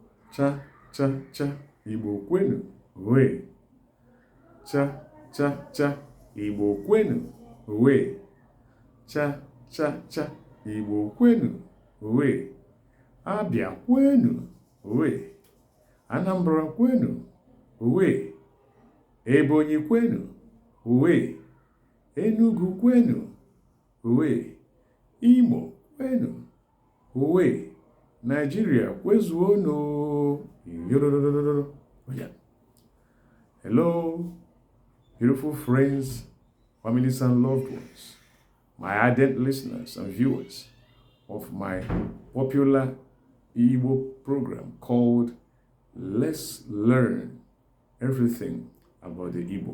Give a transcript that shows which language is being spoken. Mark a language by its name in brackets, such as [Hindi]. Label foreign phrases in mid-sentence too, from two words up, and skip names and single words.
[Igbo] Cha, cha, cha, Igbo kwenu, we. Cha, cha, cha, Igbo kwenu, we. Cha, cha, cha, Igbo kwenu, we. Abia kwenu, we. Anambra kwenu, we. Ebonyi kwenu, we. Enugu kwenu, we. Imo kwenu, we. Nigeria kwezuono. [English] Hello, beautiful friends, families and loved ones, my ardent listeners and viewers of my popular Igbo program called Let's Learn Everything About the Igbo.